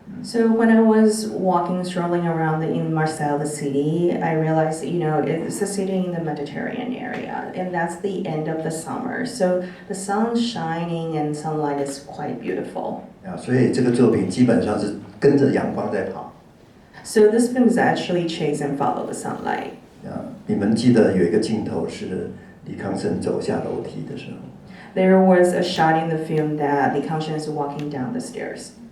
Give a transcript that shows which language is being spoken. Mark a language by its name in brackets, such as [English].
[English] So when I was strolling around in Marseille, the city, I realized, it's a city in the Mediterranean area, and that's the end of the summer. So the sun's shining and sunlight is quite beautiful. [Chinese] 所以这个作品基本上是跟着阳光在跑。 [English] So this film is actually chase and follow the sunlight. [Chinese] 你们记得有一个镜头是李康生走下楼梯的时候。 [English] There was a shot in the film that Li Kangsheng is walking down the stairs.